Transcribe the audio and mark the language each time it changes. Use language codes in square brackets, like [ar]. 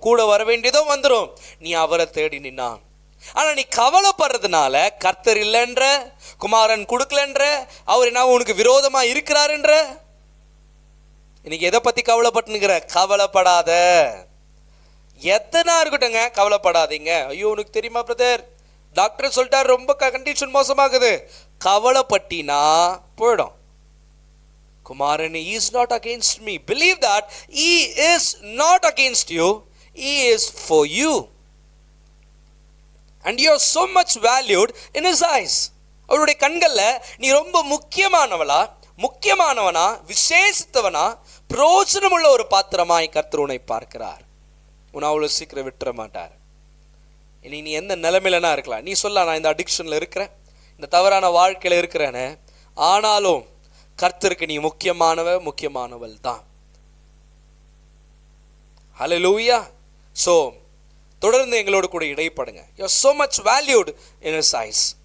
[ta] கூட வர வேண்டியதோ வந்துடும், நீ அவரை தேடி நின்னா. ஆனா நீ கவலைப்படுறதுனால கர்த்தர் இல்லைன்ற, குமாரன் கொடுக்கலன்ற, அவர் என்ன உனக்கு விரோதமா இருக்கிறாருன்ற, இன்னைக்கு எதை பத்தி கவலைப்பட்டுங்கிற? கவலைப்படாத. எத்தனா இருக்கட்டுங்க, கவலைப்படாதீங்க. ஐயோ உனக்கு தெரியுமா பிரதர், டாக்டர் சொல்லிட்டார் ரொம்ப கண்டிஷன் மோசமாகுது. கவலைப்பட்டினா போயிடும். [en] Kumaran is not against me. Believe that he is not against you. He is for you. And you are so much valued in his eyes. [ta] அவருடைய கண்கள்ல நீ ரொம்ப முக்கியமானவனா, விசேஷித்தவனா, பிரயோஜனமுள்ள ஒரு பாத்திரமாய் கர்த்தர் உன்னை பார்க்கிறார். உன்னை அவ்வளவு சீக்கிரம் விட்டுற மாட்டார். இனி நீ எந்த நிலைமையிலனா இருக்கலாம். நீ சொல்ல, நான் இந்த அடிக்ஷன்ல இருக்கிறேன், இந்த தவறான வாழ்க்கையில இருக்கிறேன்னு. ஆனாலும் கர்த்தருக்கு நீ முக்கியமானவள் தான். ஹல்லேலூயா. சோ தொடர்ந்து எங்களோடு கூட இடைப்படுங்க. [en] You are so much valued in his eyes.